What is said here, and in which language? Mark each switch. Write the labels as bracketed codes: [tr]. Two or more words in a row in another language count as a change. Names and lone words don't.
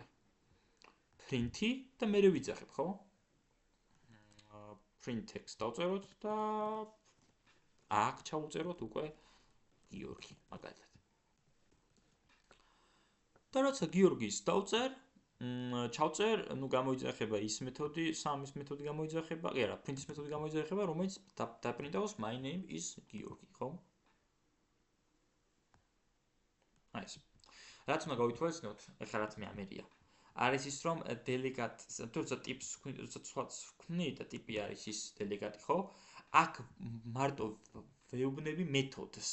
[ka] print-ი და მერე ვიძახებ, ხო? [en] print text [ka] დავწეროთ და აქ ჩავუწეროთ უკვე გიორგი, მაგალითად. და როცა გიორგის დავწერ, ჩავწერ, გამოიძახება ის მეთოდი, სამის მეთოდი გამოიძახება, კი არა, print-ის მეთოდი გამოიძახება, რომელიც დაპრინტავს [en] my name is [ka] გიორგი, ხო? ეს. რაც უნდა გავითვალისწინოთ, ეხლა რაც მე ამერია. არის ის რომ დელეგატ, თორსა ტიპს ვქნი და ტიპი არის ის დელეგატი, ხო? აქ მარტო ვეუბნები მეთოდს.